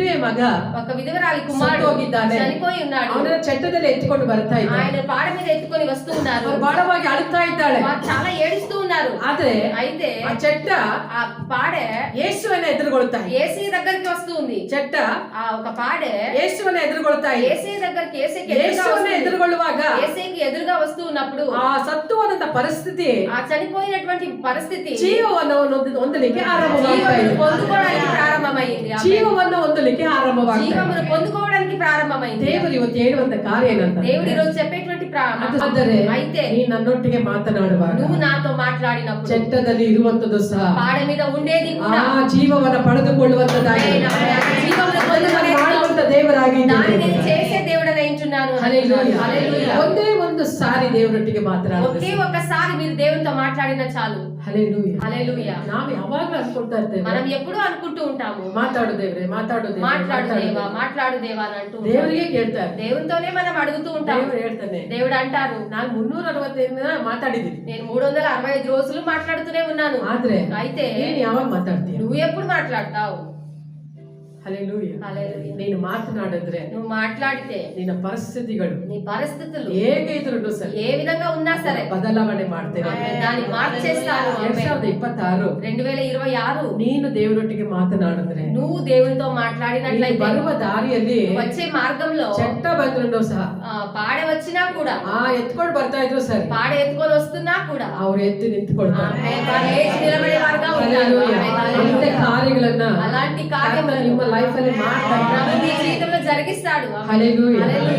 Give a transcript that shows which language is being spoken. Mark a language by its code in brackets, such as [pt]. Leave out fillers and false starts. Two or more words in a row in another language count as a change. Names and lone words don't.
[kn] ಮಗ [te] ఒక విధవరాలి కుమారుడు [kn] ಹೋಗಿದ್ದಾನೆ. [te] చనిపోయి ఉన్నాడు. [kn] ಅವನ ಚಟ್ಟದಲ್ಲಿ ಎತ್ತಿಕೊಂಡು ಬರ್ತಾ ಇದ್ದಾನೆ. [te] ఆయన పాడ మీద ఎత్తుకొని వస్తూ ఉన్నారు. [kn] ಅವರು ಬಹಳವಾಗಿ ಅಳುತ್ತಾ ಇದ್ದಾಳೆ. [te] వారు చాలా ఏడుస్తూ ఉన్నారు. [kn] ಆದ್ರೆ [te] అయితే [kn] ಆ ಚಟ್ಟ [te] ఆ పాడె [kn] ಯೇಸುವನ್ನ ಎದುರುಗೊಳ್ತಾ ಇದೆ. [te] యేసీ దగ్గరికి వస్తూ ఉంది. [kn] ಚಟ್ಟ [te] ఆ ఒక పాడె [kn] ಯೇಸುವನ್ನ ಎದುರುಗೊಳ್ತಾ ಇದೆ. [te] యేసీ దగ్గరికి [kn] ಯೇಸುವನ್ನ ಎದುರುಗೊಳ್ಳುವಾಗ [te] యేసీకి ఎదురుగా వస్తూ ఉన్నప్పుడు [kn] ಆ ಸತ್ತು ಹೋದಂತ ಪರಿಸ್ಥಿತಿ [te] ఆ చనిపోయినటువంటి పరిస్థితి [kn] ಜೀವವನ್ನು ಹೊಂದಲಿಕ್ಕೆ ಆರಂಭವಾಗ್ತಾ ಇದೆ. [te] పొందుకోవడానికి ప్రారంభమైంది. [kn] ಜೀವವನ್ನು ಹೊಂದಲಿಕ್ಕೆ ಆರಂಭವಾಗ್ತಾ ಇದೆ. [te] జీవమును పొందుకోవడానికి ప్రారంభమైంది. [kn] ದೇವರು ಇವತ್ತು ಹೇಳುವಂತ ಕಾರ್ಯ ಏನಂತ [te] దేవుడు ఈ రోజు చెప్పేటువంటి [kn] ಆದರೆ [te] అయితే [kn] ನೀ ನನ್ನೊಟ್ಟಿಗೆ ಮಾತನಾಡುವಾಗ [te] నువ్వు నాతో మాట్లాడినప్పుడు [kn] ಚಟ್ಟದಲ್ಲಿ ಇರುವಂತದ್ದು ಸಹ [te] పాడ మీద ఉండేది కూడా [kn] ಆ ಜೀವವನ್ನ ಪಡೆದುಕೊಳ್ಳುವಂತದ್ದಾಗಿ ಮಾಡುವಂತ ದೇವರಾಗಿ [te] దాన్ని నేను చేసే దేవుడని అంటున్నాను. హల్లెలూయా. [kn] ಒಂದೇ ಒಂದು ಸಾರಿ ದೇವರೊಟ್ಟಿಗೆ ಮಾತನಾಡೋದು. [te] ఒకే ఒక్కసారి మీరు దేవునితో మాట్లాడిన చాలు. హల్లెలూయా. హల్లెలూయా. [kn] ನಾವು ಯಾವಾಗಲೂ ಅನ್ಕೊಳ್ತಾ ಇರ್ತೇವೆ, [te] మనం ఎప్పుడూ అనుకుంటూ ఉంటాము, [kn] ಮಾತಾಡು ದೇವ್ರೆ, ಮಾತಾಡು ದೇವ್ರೆ, [te] మాట్లాడు దేవా, మాట్లాడు దేవా అని అంటూ [kn] ದೇವರಿಗೆ ಕೇಳ್ತಾರೆ. [te] దేవునితోనే మనం అడుగుతూ ఉంటాము. [kn] ದೇವರು ಹೇಳ್ತಾನೆ, [te] దేవుడు అంటారు, [kn] ನಾನು 365 ಮಾತಾಡಿದ್ದೀನಿ, [te] నేను 365 రోజులు మాట్లాడుతూనే ఉన్నాను. [kn] ಆದ್ರೆ [te] అయితే [kn] ನೀನು ಯಾವಾಗ ಮಾತಾಡ್ತೀಯ? [te] నువ్వు ఎప్పుడు మాట్లాడతావు? హల్లెలూయా. హల్లెలూయా. [kn] ನೀನು ಮಾತನಾಡಿದ್ರೆ [te] నువ్వు మాట్లాడితే [kn] ನಿನ್ನ ಪರಿಸ್ಥಿತಿಗಳು [te] నీ పరిస్థితులు [kn] ಹೇಗೆ ಇದ್ರು ಸರಿ [te] ఏ విధంగా ఉన్నా సరే [kn] ಬದಲಾವಣೆ ಮಾಡ್ತೇನೆ. [te] దాన్ని మార్చేస్తాను. 2026 2026 [kn] ನೀನು ದೇವರೊಟ್ಟಿಗೆ ಮಾತನಾಡಿದ್ರೆ, [te] నువ్వు దేవునితో మాట్లాడినట్లయితే [kn] ಬರುವ ದಾರಿಯಲ್ಲಿ [te] వచ్చే మార్గంలో [kn] ಚಟ್ಟ ಬಂದ್ರು ಸಹ [te] పాడె వచ్చినా కూడా [kn] ಎತ್ಕೊಂಡು ಬರ್ತಾ ಇದ್ರು ಸರಿ, [te] పాడె ఎత్తుకొని వస్తున్నా కూడా [kn] ಅವ್ರು ಎದ್ದು ನಿಂತ್ಕೊಳ್ತಾರೆ. [te] నిలబడే వారుగా ఉన్నారు. [kn] ಅಂತೆ ಕಾರ್ಯಗಳನ್ನ [te] అలాంటి కార్యములు [kn] ನಿಮ್ಮ ಲೈಫ್ ಅಲ್ಲಿ ಮಾಡ್ತಾರೆ. [te] ప్రభు నీ జీవితంలో జరిగిస్తాడు. హల్లెలూయా.